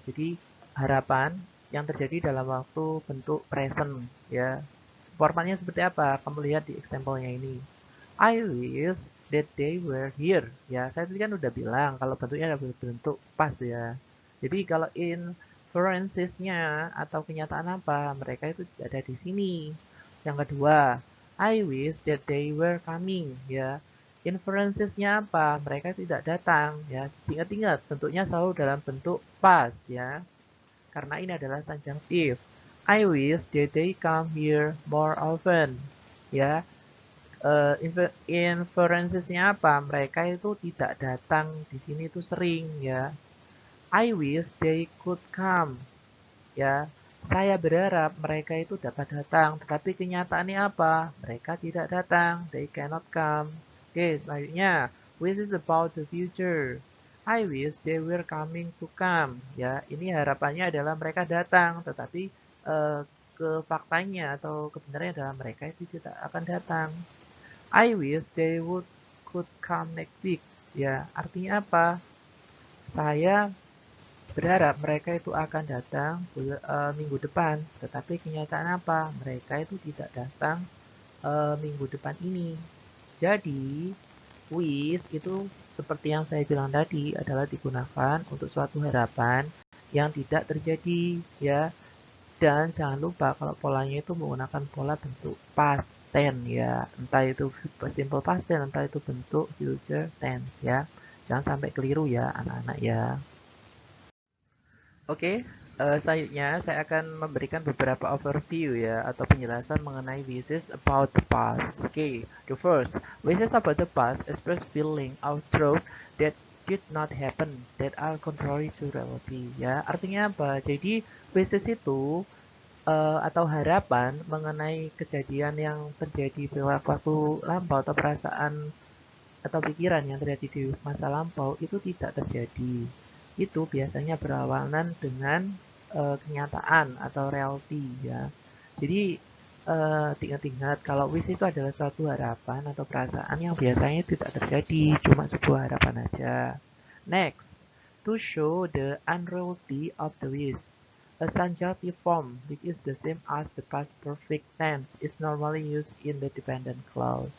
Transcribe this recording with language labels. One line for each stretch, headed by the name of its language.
Indonesian: Jadi harapan yang terjadi dalam waktu bentuk present ya. Formatnya seperti apa? Kamu lihat di example-nya ini.
English: I wish that they were here.
Indonesian: Ya, saya tadi kan udah bilang kalau bentuknya ada bentuk past ya. Jadi kalau inferences-nya atau kenyataan apa, mereka itu ada di sini. Yang kedua,
English: I wish that they were coming.
Indonesian: Ya, inferences-nya apa? Mereka tidak datang. Ya, ingat-ingat bentuknya selalu dalam bentuk past ya. Karena ini adalah subjunctive.
English: I wish that they come here more often.
Indonesian: Ya, inferences-nya apa? Mereka itu tidak datang di sini itu sering ya.
English: I wish they could come.
Indonesian: Ya, saya berharap mereka itu dapat datang, tetapi kenyataannya apa? Mereka tidak datang.
English: They cannot come.
Indonesian: Oke, selanjutnya,
English: wish is about the future. I wish they were coming to come.
Indonesian: Ya, ini harapannya adalah mereka datang, tetapi eh, ke faktanya atau kebenarannya adalah mereka itu tidak akan datang.
English: I wish they would could come next week.
Indonesian: Ya, artinya apa? Saya berharap mereka itu akan datang minggu depan, tetapi kenyataan apa? Mereka itu tidak datang minggu depan ini. Jadi, wish itu seperti yang saya bilang tadi adalah digunakan untuk suatu harapan yang tidak terjadi, ya. Dan jangan lupa kalau polanya itu menggunakan pola bentuk past tense ya, entah itu simple past tense, entah itu bentuk future tense ya. Jangan sampai keliru ya anak-anak ya. Oke, selanjutnya saya akan memberikan beberapa overview ya atau penjelasan mengenai
English: wishes about the past. Oke, the first, wishes about the past express feeling of truth that did not happen that are contrary to reality ya.
Indonesian: Artinya apa? Jadi wishes itu atau harapan mengenai kejadian yang terjadi di waktu lampau atau perasaan atau pikiran yang terjadi di masa lampau itu tidak terjadi. Itu biasanya berawalan dengan kenyataan atau reality ya. Jadi ingat-ingat kalau wish itu adalah suatu harapan atau perasaan yang biasanya tidak terjadi, cuma sebuah harapan aja.
English: Next, to show the unreality of the wish. A subjunctive form, which is the same as the past perfect tense, is normally used in the dependent clause.